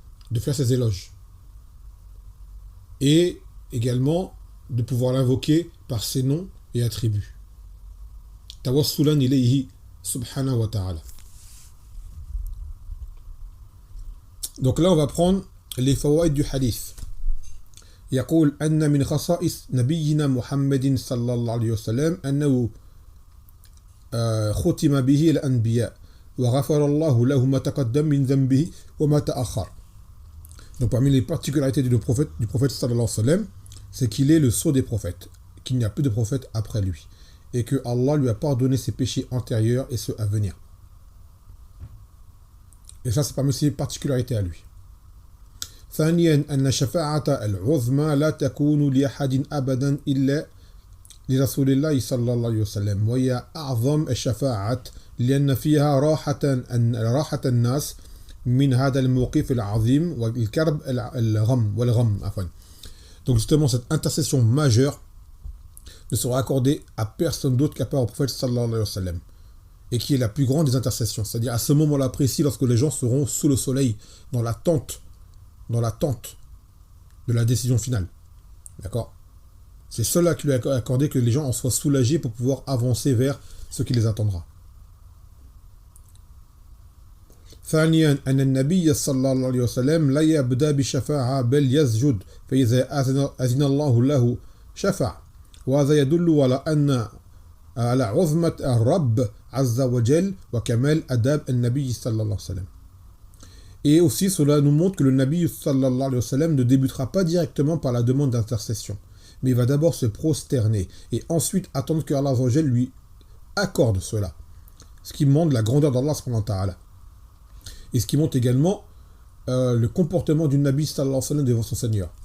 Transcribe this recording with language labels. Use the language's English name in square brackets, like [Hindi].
[French] De faire ses éloges. Et également de pouvoir l'invoquer par ses noms et attributs. [Arabic] Tawassulan ilayhi subhanahu wa ta'ala. [French] Donc là, on va prendre les fawaïd du hadith. [Arabic] يقول أن من خصائص نبينا محمد صلى الله عليه وسلم أنه ختم به الأنبياء وغفر الله له ما تقدم من ذنبه وما تأخر. [French] Donc parmi les particularités du prophète [Arabic] sallallahu alayhi wa sallam, [French] c'est qu'il est le sceau des prophètes, qu'il n'y a plus de prophète après lui, et que Allah lui a pardonné ses péchés antérieurs et ceux à venir. Et ça, c'est parmi ses particularités à lui. [Arabic] ثانيا أن الشفاعة العظمى لا تكون لأحد أبدا إلا لرسول الله صلى الله عليه وسلم وهي أعظم الشفاعات لأن فيها راحة الناس من هذا الموقف العظيم والكرب والغم عفوا. [French] Donc justement cette intercession majeure ne sera accordée à personne d'autre qu'à part au prophète [Arabic] sallallahu alayhi wa sallam, [French] et qui est la plus grande des intercessions, c'est-à-dire à ce moment-là précis lorsque les gens seront sous le soleil dans l'attente de la décision finale. D'accord? C'est cela qui lui a accordé, que les gens en soient soulagés pour pouvoir avancer vers ce qui les attendra. [Arabic] ثانيا أن النبي صلى الله عليه وسلم لا يبدأ بالشفاعة بل يسجد فإذا أذن الله له شفع وهذا يدل على عظمة الرب عز وجل وكمال أداب النبي صلى الله عليه وسلم. [French] Et aussi cela nous montre que le Nabi [Arabic] sallallahu alayhi wa sallam [French] ne débutera pas directement par la demande d'intercession, mais il va d'abord se prosterner et ensuite attendre que Allah [Arabic] azza wa jal [French] lui accorde cela, ce qui montre la grandeur d'Allah [Arabic] subhanahu wa ta'ala. [French] Et ce qui montre également le comportement du Nabi [Arabic] sallallahu alayhi wa sallam [French] devant son Seigneur.